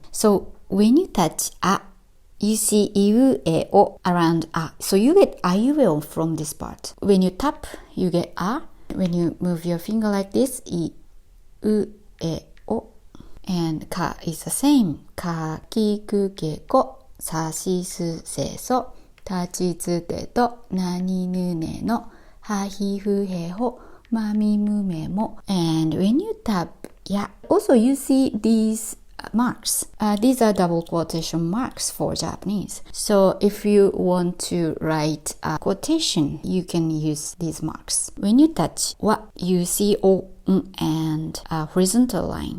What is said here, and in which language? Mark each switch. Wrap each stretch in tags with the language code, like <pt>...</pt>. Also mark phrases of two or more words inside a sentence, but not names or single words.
<en>So when you touch a, you see</en> <ja>いう え お</ja> <en>around a. So you get</en> <ja>あ う え お</ja> <en>from this part. When you tap, you get a. When you move your finger like this,</en> <ja>い う え お.</ja> <en>And ka is the same.</en> <ja>か き く け こ さし す せ そ たち つ て と なに ぬ ね の は ひ ふ へ ほ まみ む め も.</ja> <en>And when you tap ya, also you see these marks. These are double quotation marks for Japanese. So if you want to write a quotation, you can use these marks. When you touch wa, you see o, and a horizontal line.</en>